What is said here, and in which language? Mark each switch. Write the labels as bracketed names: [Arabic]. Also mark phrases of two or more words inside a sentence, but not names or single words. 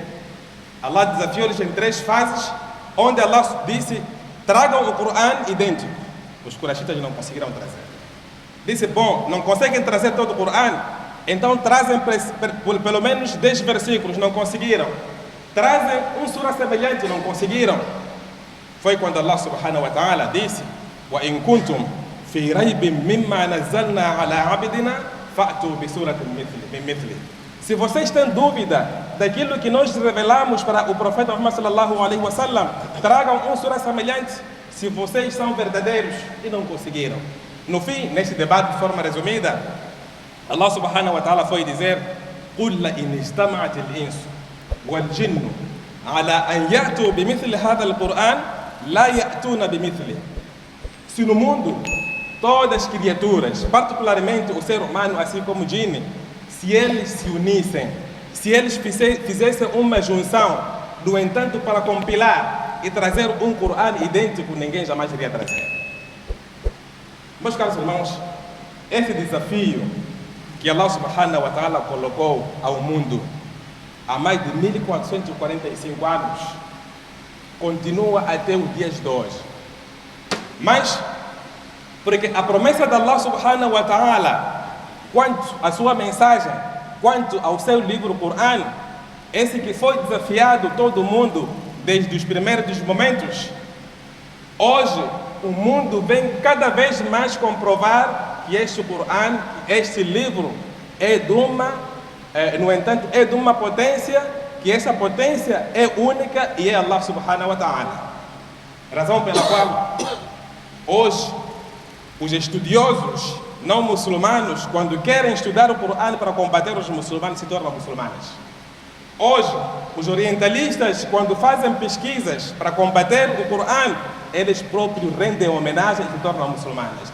[Portuguese] Allah desafiou-lhes em 3 fases, onde Allah disse, tragam o Corão idêntico. Os Quraishitas não conseguiram trazer. Disse, bom, não conseguem trazer todo o Corão, então trazem pelo menos 10 versículos, não conseguiram. Trazem um surah semelhante, não conseguiram. Foi quando [Arabic] الله سبحانه وتعالى disse, وَإِن كُنْتُمْ فِي رَيْبٍ مِّمَّا نَزَّلْنَا عَلَىٰ عَبْدِنَا فَأْتُوا بِسُورَةٍ مِّن مِّثْلِهِ. [Portuguese] Se vocês têm dúvida daquilo que nós revelamos para o profeta Muhammad [Arabic] صلى الله عليه وسلم, [Portuguese] tragam um surah semelhante, se vocês são verdadeiros, e não conseguiram. No fim, neste debate, de forma resumida, [Arabic] الله سبحانه وتعالى [Portuguese] foi dizer, [Arabic] قُلْ لَإِنِ اجْتَمَعَتِ الْإِنسُ وَالْجِنُّ عَلَىٰ أَنْ يَأْتُوا بِمِثْلِ هَذَا الْقُرْآنِ لَا يَأْتُونَ بِمِثْلِهِ. [Portuguese] Se no mundo todas as criaturas, particularmente o ser humano, assim como o djinni, se eles se unissem, se eles fizessem uma junção, no entanto, para compilar e trazer um Corão idêntico, ninguém jamais iria trazer. Meus caros irmãos, esse desafio que [Arabic] الله سبحانه وتعالى [Portuguese] colocou ao mundo há mais de 1445 anos continua até os dias de hoje. Mas, porque a promessa de [Arabic] الله سبحانه وتعالى [Portuguese] quanto à sua mensagem, quanto ao seu livro Corão, esse que foi desafiado todo mundo desde os primeiros momentos, hoje o mundo vem cada vez mais comprovar que este Corão, este livro é de uma, no entanto, é de uma potência, que essa potência é única e é [Arabic] الله سبحانه وتعالى. [Portuguese] Razão pela qual hoje os estudiosos não muçulmanos, quando querem estudar o Corão para combater os muçulmanos, se tornam muçulmanos. Hoje, os orientalistas, quando fazem pesquisas para combater o Corão, eles próprios rendem homenagem e se tornam muçulmanos.